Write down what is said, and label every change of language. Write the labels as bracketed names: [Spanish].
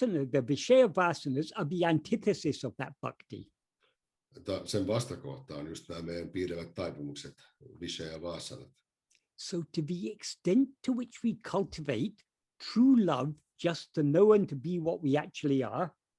[English] The vishaya vasanas are the antithesis of that bhakti. [Finnish] Sen vastakohta on just nämä meidän piilevät taipumukset, vishaya vasanat. [English] So to the extent to which we cultivate true love just to know and to be what we actually are,